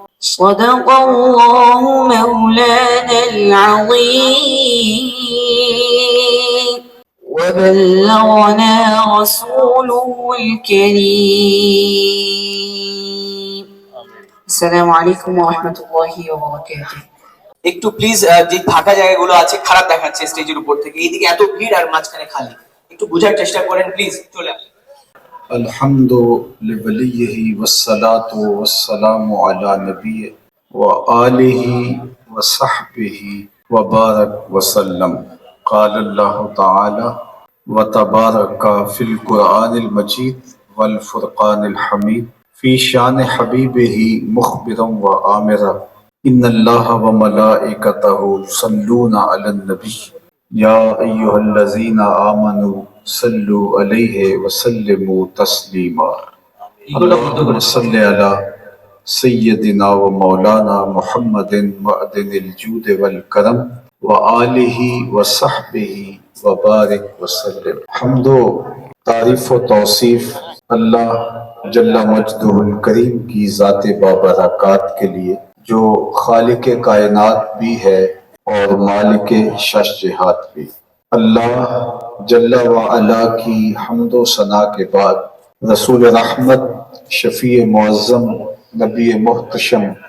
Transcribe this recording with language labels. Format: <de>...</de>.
<ar>صدق الله مولانا العظيم وبلغنا رسوله الكريم. السلام عليكم ورحمة الله وبركاته.</ar> <bn>একটু প্লিজ যে ফাঁকা জায়গাগুলো আছে খারাপ দেখাচ্ছে স্টেজের উপর থেকে, এইদিকে এত ভিড় আর মাঝখানে খালি, একটু বোঝার চেষ্টা করেন প্লিজ। চলে আসেন।</bn> <ar>الحمد لوليه والصلاة والسلام على نبيه وآله وصحبه وبارك وسلم. قال الله تعالى وتبارك في القرآن المجيد والفرقان الحميد في شان حبيبه مخبرا وآمرا إن الله وملائكته يصلون على النبي يا أيها الذين آمنوا صلوا عليه وسلموا تسليما. اللهم صل على سيدنا ومولانا محمد معدن الجود والكرم وآله وصحبه وبارك وسلم.</ar> <ur>حمد و تعریف و توصیف اللہ جل مجدہ الکریم کی ذات بابرکات کے لیے جو خالق کائنات بھی ہے اور مالک شش جہات بھی. اللہ جل وعلا کی حمد و ثنا کے بعد رسول رحمت، شفیع معظم، نبی محتشم،</ur>